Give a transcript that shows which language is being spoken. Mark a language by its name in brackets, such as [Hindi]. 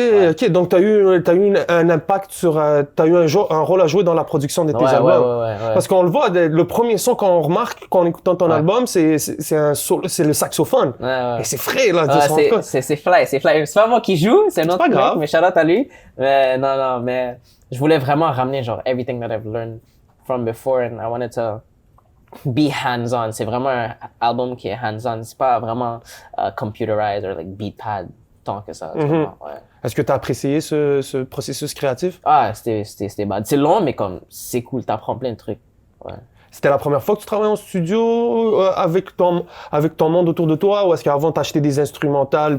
[French] Ok, donc t'as eu un impact sur, t'as eu un rôle à jouer dans la production de tes albums. Ouais. Parce qu'on le voit, le premier son qu'on remarque quand on écoute ton album, c'est c'est le saxophone. Ouais. Et c'est frais, là. C'est fly. C'est pas moi qui joue, c'est un autre pas mec, grave. mais shout out à lui. Mais non, mais je voulais vraiment ramener genre [English] everything that I've learned from before and I wanted to be hands-on. [French] C'est vraiment un album qui est hands-on. C'est pas vraiment [English] computerized or like beat pad [French] tant que ça. Ouais. Est-ce que t'as apprécié ce processus créatif? Ah, c'était bad. C'est long, mais comme, c'est cool. T'apprends plein de trucs. Ouais. C'était la première fois que tu travaillais en studio avec ton monde autour de toi ou est-ce qu'avant t'achetais des instrumentales?